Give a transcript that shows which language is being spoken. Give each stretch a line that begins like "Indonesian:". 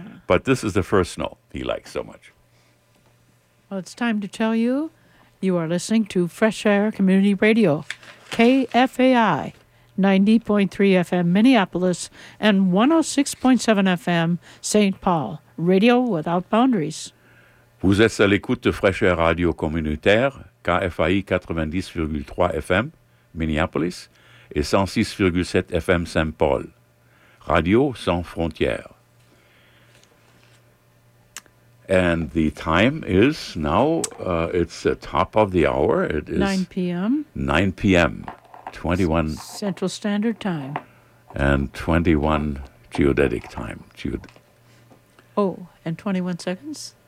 English: But this is the first snow he likes so much. Well, it's time to tell you, you are listening to Fresh Air Community Radio, KFAI, 90.3 FM Minneapolis and 106.7 FM St. Paul, Radio Without Boundaries.
French: Vous êtes à l'écoute de Fresh Air Radio Communautaire, KFAI 90,3 FM, Minneapolis, et 106,7 FM Saint-Paul, Radio Sans Frontières.
English: And the time is now, it's the top of the hour. It is 9 p.m. 9 p.m., 21... Central Standard Time. And 21 geodetic time. Oh, and 21 seconds?